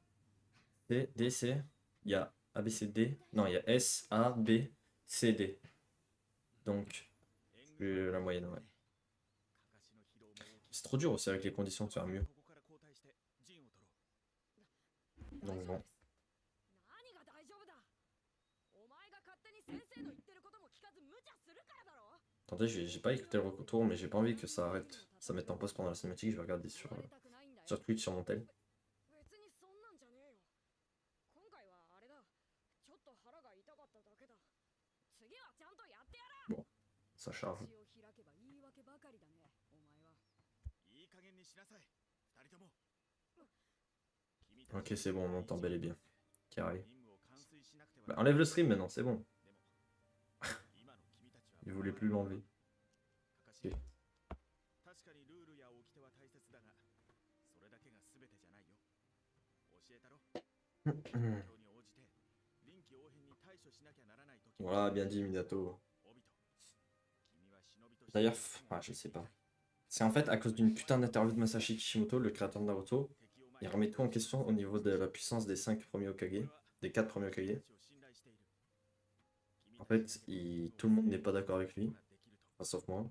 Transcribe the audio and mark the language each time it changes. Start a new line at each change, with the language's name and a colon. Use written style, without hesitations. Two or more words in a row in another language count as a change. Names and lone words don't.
French: D, D, C. Il y a A, B, C, D. Non, il y a S, A, B, C, D. Donc, j'ai la moyenne, ouais. C'est trop dur aussi avec les conditions de faire mieux. Donc bon.
Japanese: 何が大丈夫だ。お前が勝手に先生の言ってることも聞かず無茶するからだろ。
French: Attendez, j'ai pas écouté le retour, mais j'ai pas envie que ça arrête. Ça mette en pause pendant la cinématique, je vais regarder sur Twitch, sur mon tel.
Japanese: 別にそんなんじゃねえよ。今回はあれだ。ちょっと腹が痛かっただけだ。次はちゃんとやってやる。
French: Bon, ça charge.
Japanese: 口を開けば言い訳ばかりだね。お前は。いい加減にしなさい二人とも
French: Ok, c'est bon, on entend bel et bien. Carré.
Japanese: 任務を完遂しなくては
French: Bah, enlève le stream maintenant, c'est bon.
Japanese: でも今の君たちは
French: Il voulait plus l'enlever.
Japanese: かかし
French: Ok.
Japanese: 確かにルールや掟は大切だがそれだけが全てじゃないよ教えたろ状況に応じて臨機応変に対処しなきゃならない時
French: Voilà, bien dit, Minato.
Japanese: オビト君は忍びとして
French: D'ailleurs, je sais pas. C'est en fait à cause d'une putain d'interview de Masashi Kishimoto, le créateur de Naruto. Il remet tout en question au niveau de la puissance des 5 premiers Hokage, des 4 premiers Hokage. En fait, tout le monde n'est pas d'accord avec lui, enfin, sauf moi.